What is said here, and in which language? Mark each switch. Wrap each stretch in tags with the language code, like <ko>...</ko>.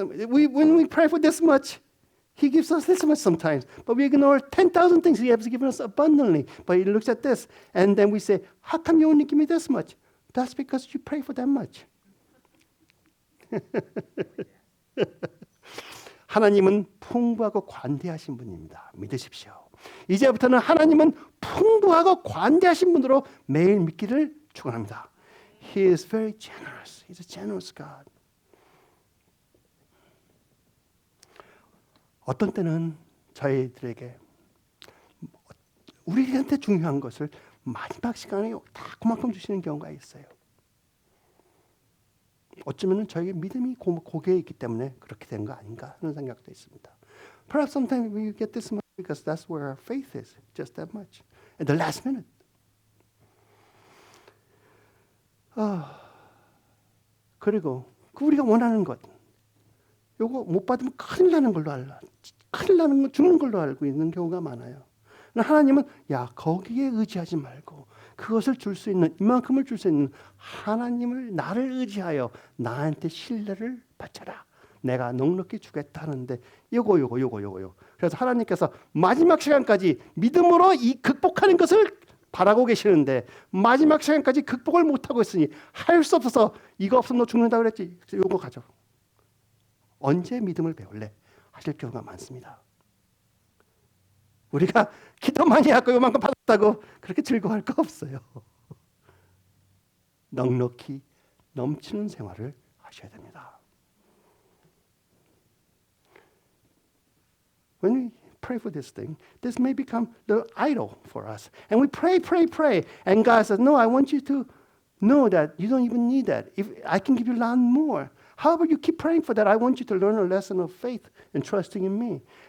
<en>When we pray for this much, He gives us this much sometimes. But we ignore 10,000 things He has given us abundantly. But He looks at this, and then we say, how come you only give me this much? That's because you pray for that much.</en> <ko>하나님은 풍부하고 관대하신 분입니다. 믿으십시오. 이제부터는 하나님은 풍부하고 관대하신 분으로 매일 믿기를 축원합니다.</ko> <en>He is very generous. He's a generous God.</en> <ko>어떤 때는 저희들에게 우리한테 중요한 것을 마지막 시간에 다 그만큼 주시는 경우가 있어요. 어쩌면 저희의 믿음이 고개에 있기 때문에 그렇게 된 거 아닌가 하는 생각도 있습니다.</ko> <en>Perhaps sometimes we get this much because that's where our faith is, just that much. At the last minute.</en> <ko>그리고 우리가 원하는 것, 요거 못 받으면 큰일 나는 걸로 큰일 나는 거 죽는 걸로 알고 있는 경우가 많아요. 하나님은 야 거기에 의지하지 말고 그것을 줄 수 있는 이만큼을 줄 수 있는 하나님을 나를 의지하여 나한테 신뢰를 바쳐라. 내가 넉넉히 주겠다는데 요거. 그래서 하나님께서 마지막 시간까지 믿음으로 이 극복하는 것을 바라고 계시는데 마지막 시간까지 극복을 못하고 있으니 할 수 없어서 이거 없으면 너 죽는다 그랬지. 요거 가져. 언제 믿음을 배울래? 하실 경우가 많습니다. 우리가 기도 많이 하고 요만큼 받았다고 그렇게 즐거워할 거 없어요. 넉넉히 넘치는 생활을 하셔야 됩니다.</ko> <en>When we pray for this thing, this may become the idol for us. And we pray. And God says, no, I want you to know that you don't even need that. If I can give you a lot more. However, you keep praying for that. I want you to learn a lesson of faith and trusting in me.</en>